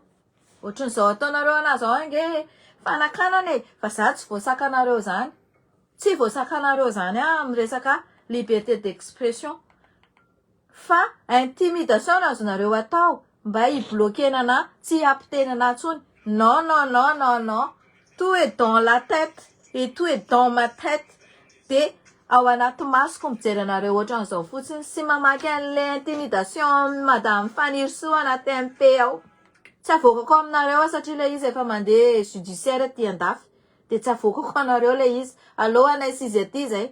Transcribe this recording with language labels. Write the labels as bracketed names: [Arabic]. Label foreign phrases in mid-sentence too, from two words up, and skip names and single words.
[Malagasy] Ohatran'izao ataonareo anazy zao nge fanakanane fa za tsy voasakanareo zany. Tsy voasakanareo zany miresaka [French] liberté d'expression. [Malagasy] Fa intimidation azonareo atao mba ibloquena tsy ampitenana tsony. [French] Non, non, non, non, non. Tout est dans la tête et tout est dans ma tête. [Malagasy] De ao anaty masoko mijery anareo ohatran'izao fotsiny sy mamaky an'le intimidation madame Fanirsoa anaty MP ao. Tsy avokako aminareo satria le izy efa mandeha judiciaire ty andafy. De tsy avokako anareo le izy. Alohanay sizy aty zay.